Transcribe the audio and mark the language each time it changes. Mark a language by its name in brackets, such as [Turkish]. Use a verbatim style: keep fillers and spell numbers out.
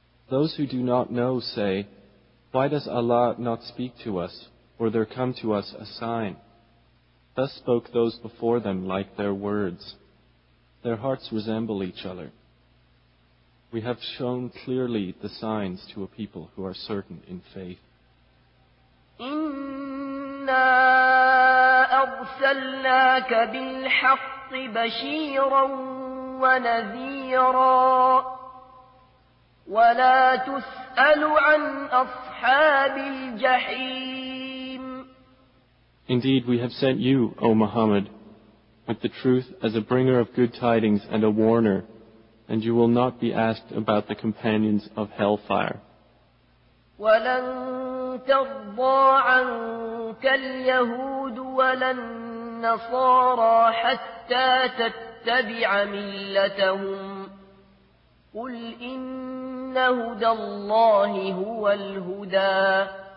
[English] Those who do not know say, why does Allah not speak to us, or there come to us a sign? Thus spoke those before them like their words. Their hearts resemble each other. We have shown clearly the signs to a people who are certain in faith. [Arabic] إِنَّا أَرْسَلْنَاكَ بِالْحَقِّ بَشِيرًا ونذيرا ولا تسأل عن أصحاب الجحيم. [English] Indeed, we have sent you, O Muhammad, with the truth as a bringer of good tidings and a warner, and you will not be asked about the companions of hellfire. [Arabic] ولن ترضى عنك اليهود ولا النصارى حتى تتبع تَبِعَ مِلَّتَهُمْ قُلْ إِنَّ هُدَى اللَّهِ هُوَ الْهُدَى